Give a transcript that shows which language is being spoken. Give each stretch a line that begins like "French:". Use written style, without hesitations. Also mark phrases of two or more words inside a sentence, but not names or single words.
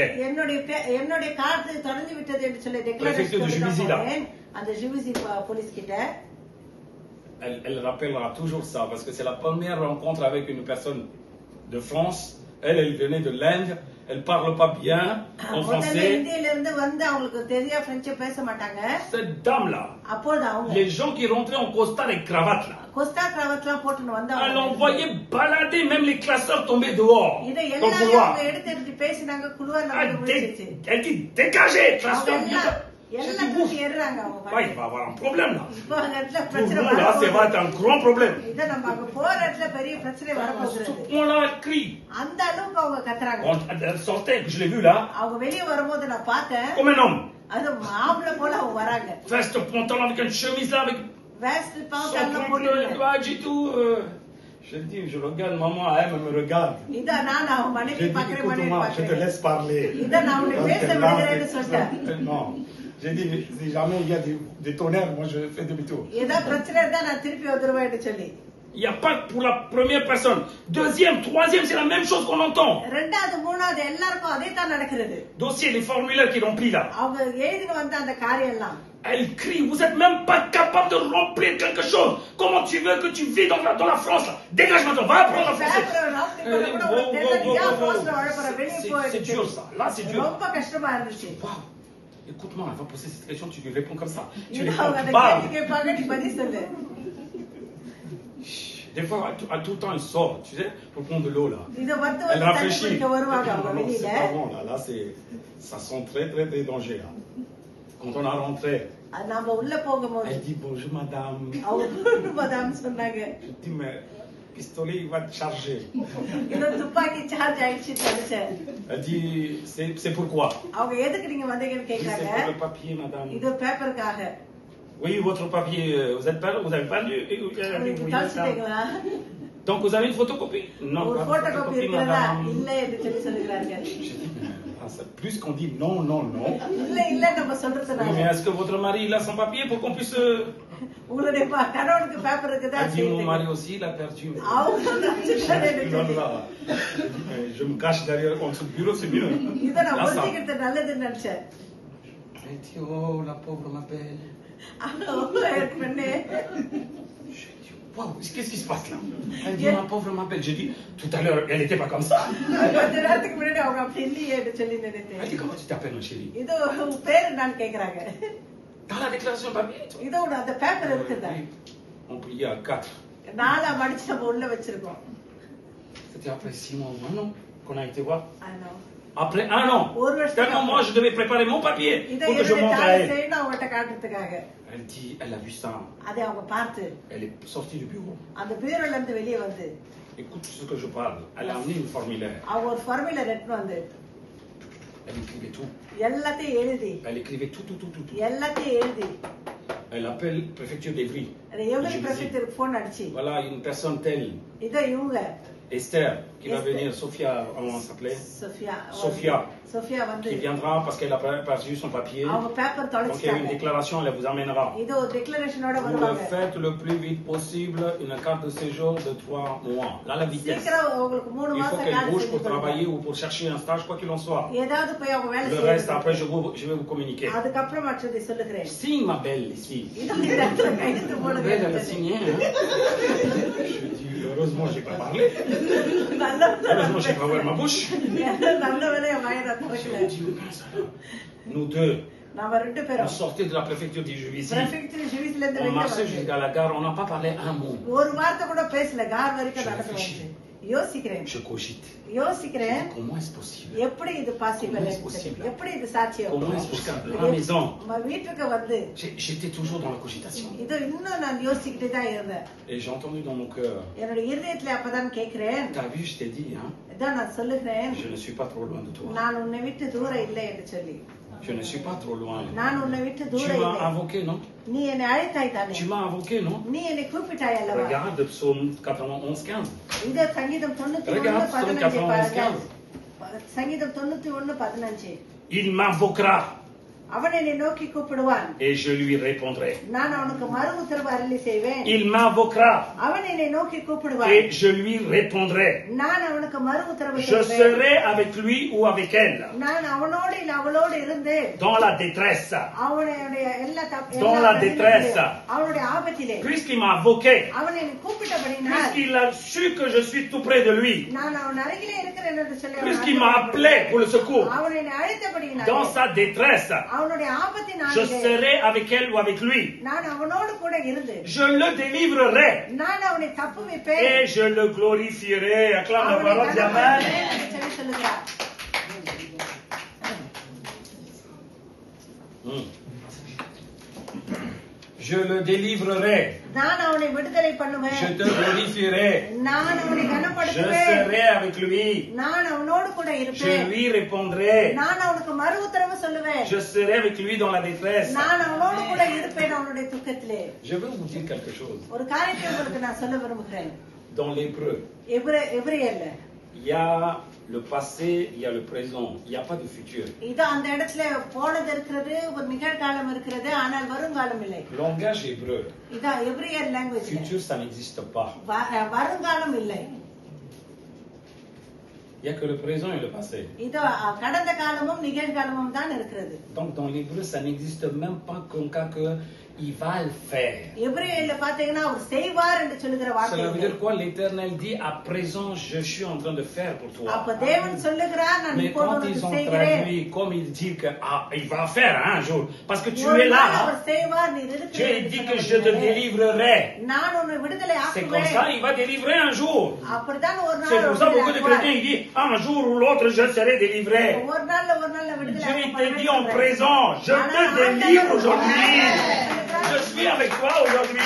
Tamil: என்னுடைய கார்டு தொடர்ந்து விட்டது என்று சொல்லி
French: Préfecture de Juvisy, là.
Tamil: declaration அந்த ஜிவிசி போலீஸ் கிட்ட
French: Elle rappellera toujours ça, parce que c'est la première rencontre avec une personne de France. Elle venait de l'Inde. Elle parle pas bien en
Tamil: முதல்ல
French: français.
Tamil: இந்தியில இருந்து வந்து அவங்களுக்கு தெரியா பிரெஞ்சு பேச மாட்டாங்க
French: Cette dame-là,
Tamil: அப்போது அவங்க
French: les gens qui rentraient en costard et cravate là, costard cravate
Tamil: போட்டுன்னு
French: elle
Tamil: வந்தாங்க
French: envoyait balader même les classeurs tombés dehors.
Tamil: இதை
French: Dans le
Tamil: எல்லாரும்
French: couloir.
Tamil: அவங்க எடுத்து பேசினாங்க குழுவார்
French: Elle
Tamil: நம்ம முடிச்சிச்சு
French: dit dégagez,
Tamil: அவங்க
French: classeur.
Tamil: எல்லாம்
French: J'ai dit,
Tamil: எல்லாம்
French: ouf,
Tamil: தூக்கி ஏறுறாங்க அவங்க
French: ouais, il
Tamil: பாட்டுக்கு.
French: va avoir un problème là.
Tamil: இப்போ அங்க இடத்துல
French: Pour
Tamil: பிரச்சனை
French: nous là, ça va
Tamil: வரப்போகுது.
French: être un grand problème.
Tamil: இதை நம்ம அங்க போற இடத்துல பெரிய பிரச்சனை
French: À ce
Tamil: வரப்போகிறது
French: point-là, elle crie.
Tamil: அந்த அளவுக்கு அவங்க கத்துறாங்க
French: Quand elle sortait, je l'ai vue là,
Tamil: அவங்க வெளியே வரும்போது நான் பார்த்தேன்
French: comme un homme.
Tamil: அது மாப்பிள போல அவங்க வராங்க
French: Veste, pantalon avec une chemise là, avec
Tamil: வேஸ்ட்
French: son
Tamil: பாத்தெல்லாம்
French: truc, le
Tamil: போட்டு
French: badge et tout. Je dis, je regarde maman, elle me regarde.
Tamil: இத நான் அவன்
French: Je
Tamil: மனைவி
French: dis,
Tamil: பாக்குறேன் மனைவி
French: écoute-moi, je te
Tamil: பாக்குறேன்
French: laisse parler.
Tamil: இத நான் உன்னை
French: Donc,
Tamil: பேச
French: là,
Tamil: விடுகிறேன்னு சொல்லிட்டேன்
French: non. J'ai dit, si jamais il y a des tonnerres, moi je fais demi-tour.
Tamil: ஏதோ பிரச்சனை இருந்தா நான் திருப்பி வந்துருவேன்னு சொல்லி
French: Il n'y a pas pour la première personne. Deuxième, troisième, c'est la même chose qu'on entend.
Tamil: ரெண்டாவது மூணாவது எல்லாருக்கும் அதே தான் நடக்கிறது.
French: Dossier, les formulaires qui remplis là.
Tamil: அவங்க எழுதிட்டு வந்த அந்த காரியம் எல்லாம்
French: Elle crie, vous êtes même pas capable de remplir quelque chose. Comment tu veux que tu vis dans la France là? Dégage maintenant, va apprendre la français. C'est dur ça, là c'est dur.
Tamil: ரொம்ப கஷ்டமா இருந்துச்சு. Wow.
French: Écoute-moi, elle va poser cette question, tu lui réponds comme ça. Tu
Tamil: இது
French: réponds,
Tamil: அவங்க
French: tu
Tamil: அந்த
French: parles.
Tamil: கேள்வி கேட்பாங்க, நீ பதில் சொல்லு.
French: Des fois, à tout le temps, elle sort, tu sais, pour prendre de l'eau là.
Tamil: இத வந்து
French: Elle
Tamil: தண்ணி
French: réfléchit.
Tamil: குடிக்க வருவாங்க அவங்க
French: Non, c'est
Tamil: வெளியில.
French: pas bon là, ça sent très très très danger là. Quand on a rentré,
Tamil: அது நாம உள்ள போகும்போது
French: elle dit bonjour madame.
Tamil: அவங்க மதாம் சொன்னாங்க,
French: Je dis mais pistolet il va te charger.
Tamil: இது துப்பாக்கி சார்ஜ் ஆயிடுச்சுன்னு நினைச்சேன்.
French: Elle dit c'est pourquoi?
Tamil: அவங்க எதுக்கு நீங்க வந்தீங்கன்னு
French: Je dis, c'est
Tamil: கேக்குறாங்க.
French: pour le papier madame.
Tamil: இது பேப்பருக்காக.
French: Oui, votre papier, vous avez pas lu? Oui,
Tamil: கழிச்சிட்டீங்களா?
French: Donc vous avez une photocopie? Non,
Tamil: ஒரு
French: pas de
Tamil: போட்டோ காப்பி
French: photocopie
Tamil: இருக்கிறதா?
French: madame.
Tamil: இல்ல என்று சொல்லி சொல்லுகிறார்கள்.
French: Je dis mais plus qu'on dit non, non, non.
Tamil: இல்ல இல்ல நம்ம
French: Oui,
Tamil: சொல்றதுனால
French: mais est-ce que votre mari il a son papier pour qu'on puisse...
Tamil: உங்களுடைய கணவனுக்கு பேப்பர் இருக்குதா?
French: Elle dit mon mari aussi il a perdu.
Tamil: அவங்க கழிச்சிட்டாரு என்று
French: Non,
Tamil: சொல்லி.
French: là, je me cache derrière en dessous du bureau, c'est mieux.
Tamil: இதை நான்
French: Là, ça.
Tamil: ஒதுக்கிக்கிறது நல்லதுன்னு நினைச்சேன்.
French: Elle dit oh la pauvre m'appelle.
Tamil: பெண்ணே,
French: J'ai dit waouh, qu'est-ce qui se passe là? Elle dit ma pauvre m'appelle. J'ai dit tout à l'heure elle était pas comme ça.
Tamil: கொஞ்ச நேரத்துக்கு முன்னாடி அவங்க அப்படி இல்லையே என்று சொல்லி
French: Elle
Tamil: நினைத்தேன்.
French: dit comment tu t'appelles ma chérie?
Tamil: இது உன் பேரு நான் கேக்குறாங்க.
French: Dans la déclaration de papier.
Tamil: இதோட அந்த பேப்பர் இருக்குதா?
French: On pliait à 4.
Tamil: 4 மடிச்சு நம்ம உள்ள வச்சிருக்கோம்.
French: C'était après 6 mois ou un an qu'on a été voir.
Tamil: ஆனா
French: Après un an.
Tamil: ஒரு வருஷத்துக்கு
French: Tellement moi je devais préparer mon papier
Tamil: இதை
French: pour que je montre à
Tamil: என்னுடைய
French: elle.
Tamil: செய்யணும் அவங்ககிட்ட காட்டுறதுக்காக.
French: Elle dit, elle a vu ça.
Tamil: அதை அவங்க பார்த்து
French: Elle est sortie du bureau.
Tamil: அந்த பீரோல இருந்து வெளியே வந்து
French: Écoute ce que je parle. Elle a amené une formulaire.
Tamil: அவங்க ஒரு ஃபார்முலா எடுத்து வந்து
French: Elle écrivait tout.
Tamil: எல்லாத்தையும் எழுதி
French: Elle écrivait tout.
Tamil: எல்லாத்தையும் எழுதி
French: Elle appelle préfecture d'Evry.
Tamil: எவ்வளவு
French: Je lui dis,
Tamil: பிரஃபெக்டருக்கு போன் அடிச்சு
French: voilà une personne telle,
Tamil: இதோ இவங்க
French: Esther, qui va Esther. venir, Sophia, comment on s'appelait? சோஃபியா Sophia,
Tamil: வந்து
French: qui viendra parce qu'elle a perdu son papier.
Tamil: அவங்க பேப்பர்
French: Donc il y a une
Tamil: தொலைச்சிட்டாங்க.
French: déclaration, elle vous amènera.
Tamil: இது ஒரு டிக்ளரேஷனோட
French: Vous le
Tamil: வருவாங்க.
French: faites le plus vite possible, une carte de séjour de 3 mois. Là, la vitesse.
Tamil: சீக்கிரம் உங்களுக்கு 3
French: Il faut
Tamil: மாசம்
French: qu'elle
Tamil: காசு
French: bouge pour
Tamil: கொடுப்பாங்க.
French: travailler ou pour chercher un stage, quoi qu'il en soit.
Tamil: ஏதாவது போய் அவங்க வேலை
French: Le reste, après,
Tamil: செய்யணும்.
French: je vais vous communiquer.
Tamil: அதுக்கப்புறம் மற்றதை சொல்லுகிறேன்.
French: Signe, ma belle, ici.
Tamil: இது இந்த இடத்துல கையெழுத்து
French: Ma
Tamil: போடுங்க.
French: belle, elle a signé. Hein? Je dis, heureusement, j'ai pas parlé.
Tamil: நல்ல
French: Heureusement, j'ai pas ouvert ma bouche.
Tamil: நல்ல வேலையை வாயில
French: Je
Tamil: திறக்கல.
French: lui dis, mince, alors. Nous deux,
Tamil: நாம 2
French: on
Tamil: பேரும்
French: sortait de la préfecture du Juvisy.
Tamil: பிரஃபெக்ட் ஜூவிஸ்ல இருந்து
French: On
Tamil: வெளியே
French: marchait
Tamil: வந்து
French: jusqu'à la gare, on n'a pas parlé un mot.
Tamil: ஒரு வார்த்தை கூட பேசல. கார் வரைக்கும்
French: Je
Tamil: நடந்து
French: réfléchis.
Tamil: வந்து யோசிக்கிறேன்.
French: Je cogite.
Tamil: யோசிக்கிறேன்.
French: Comment est-ce possible?
Tamil: எப்படி இது பாசிபிள்?
French: Comment est-ce possible?
Tamil: எப்படி இது சாத்தியம்?
French: Comment est-ce jusqu'à la maison?
Tamil: நம்ம வீட்டுக்கு வந்து
French: J'étais toujours dans la cogitation.
Tamil: இது இன்னும் நான் யோசிக்கிட்டே தான் இருந்தேன்.
French: Et j'ai entendu dans mon cœur,
Tamil: என்னோட இருதயத்துல அப்பதான் கேட்கிறேன்.
French: t'as vu, je t'ai dit, hein,
Tamil: இதான் நான் சொல்லுகிறேன்,
French: je ne suis pas trop loin de toi.
Tamil: நான் உன்னை விட்டு தூரம் இல்லை என்று சொல்லி.
French: Je ne suis pas trop loin.
Tamil: நான் உன்னை விட்டு
French: Tu
Tamil: தூரம்
French: m'as
Tamil: இல்லை.
French: invoqué, non?
Tamil: நீ என்னை அழைத்தாய் தானே.
French: Tu m'as invoqué, non?
Tamil: நீ என்னை கூப்பிட்டாய் அல்லவா?
French: Regarde psaume 91, 15.
Tamil: இந்த சங்கீதம் 91
French: Regarde psaume
Tamil: 15 பாருங்க.
French: 91,
Tamil: சங்கீதம் 91 15.
French: Il m'invoquera
Tamil: அவன் என்னை நோக்கி கூப்பிடுவான்,
French: et je lui répondrai.
Tamil: நான் அவனுக்கு மறு உத்தரவு அருளி செய்வேன்.
French: Il m'invoquera
Tamil: அவன் என்னை நோக்கி கூப்பிடுவான்,
French: et je lui répondrai.
Tamil: நான் அவனுக்கு மறு உத்தரவு
French: Je
Tamil: செய்வேன்.
French: serai avec lui ou avec elle
Tamil: நான் அவனோடு இல்ல அவளோடு இருந்து
French: dans la détresse.
Tamil: அவனுடைய எல்லா
French: Dans la détresse.
Tamil: அவனுடைய ஆபத்திலே
French: Puisqu'il m'a invoqué,
Tamil: அவன் என்னை கூப்பிட்டபடினால்
French: puisqu'il a su que je suis tout près de lui,
Tamil: நான் அவன் அருகிலே இருக்கிறேன் என்று சொல்லி
French: puisqu'il m'a appelé pour le secours,
Tamil: அவன் என்னை அழைத்தபடினால்
French: dans sa détresse,
Tamil: அவனுடைய
French: je
Tamil: ஆபத்தினாலே
French: serai avec elle ou avec lui.
Tamil: நான் அவனோடு கூட இருந்து
French: Je le délivrerai
Tamil: நான் அவனை தப்புவிப்பேன்.
French: et je le glorifierai. Acclame la
Tamil: அவனை
French: parole d'Amen.
Tamil: கனப்படுத்துவேன் என்று சொல்லி சொல்லுகிறார்.
French: Je le délivrerai.
Tamil: நான் அவனை விடுதலை
French: Je
Tamil: பண்ணுவேன்.
French: te glorifierai.
Tamil: நான் அவனை
French: Je
Tamil: கனப்படுத்துவேன்.
French: serai avec lui.
Tamil: நான் அவனோடு கூட
French: Je
Tamil: இருப்பேன்.
French: lui répondrai.
Tamil: நான் அவனுக்கு மறு உத்தரவு சொல்லுவேன்.
French: Je serai avec lui dans la détresse.
Tamil: நான் அவனோடு கூட இருப்பேன் அவனுடைய துக்கத்திலே.
French: Je veux vous dire quelque chose.
Tamil: ஒரு காரியத்தை உங்களுக்கு நான் சொல்ல விரும்புகிறேன்.
French: Dans l'hébreu,
Tamil: எபிரேயர்ல
French: il y a le passé, il y a le présent, il n'y a pas de futur.
Tamil: இது அந்த இடத்துல போனது இருக்கிறது, ஒரு நிகழ்காலம் இருக்கிறது, ஆனால் வருங்காலம் இல்லை.
French: Langage hébreu.
Tamil: இது எபிரியர் லாங்குவேஜ்.
French: Futur, ça n'existe pas.
Tamil: வருங்காலம் இல்லை.
French: Il n'y a que le présent et le passé.
Tamil: இது கடந்த காலமும் நிகழ்காலமும் தான் இருக்கிறது.
French: Donc dans l'hébreu, ça n'existe même pas comme cas que il va le faire.
Tamil: எபிரேயர்ல பாத்தீங்கன்னா அவர் செய்வார் என்று சொல்லுகிற வார்த்தை.
French: Cela veut dire quoi? L'Éternel dit à présent je suis en train de faire pour toi.
Tamil: அப்ப தேவன் சொல்லுகிறார் நான்
French: Mais
Tamil: இப்போது
French: quand
Tamil: உனக்கு
French: ils ont
Tamil: செய்கிறேன்.
French: traduit, comme il dit que il va faire un jour, parce que tu es là,
Tamil: அவர் செய்வார், நீ
French: Dieu
Tamil: இருக்கிறீர்.
French: dit que je te délivrerai.
Tamil: நான் உன்னை விடுதலை
French: C'est comme
Tamil: ஆக்குவேன்.
French: ça, il va délivrer un jour.
Tamil: அப்படிதான் ஒரு
French: C'est
Tamil: நாள்
French: pour ça beaucoup de chrétiens ils disent un jour ou l'autre je serai délivré.
Tamil: ஒரு நாள்ல விடுதலை
French: Dieu il te
Tamil: ஆக்குவேன்.
French: dit en présent, je te délivre aujourd'hui. Je suis avec toi aujourd'hui.